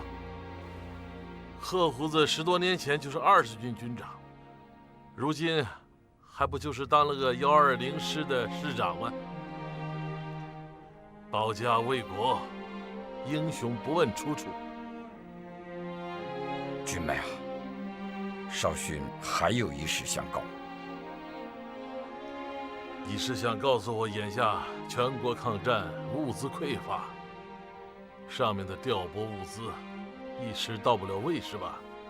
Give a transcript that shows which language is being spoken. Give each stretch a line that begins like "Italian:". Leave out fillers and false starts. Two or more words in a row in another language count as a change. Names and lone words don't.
Chinese: 賀鬍子10多年前就是20軍軍長，如今還不就是當了個120師的師長嗎？保家衛國，英雄不問出處。君们啊，少勋还有一事相告。你是想告诉我，眼下全国抗战物资匮乏，上面的调拨物资一时到不了位，是吧？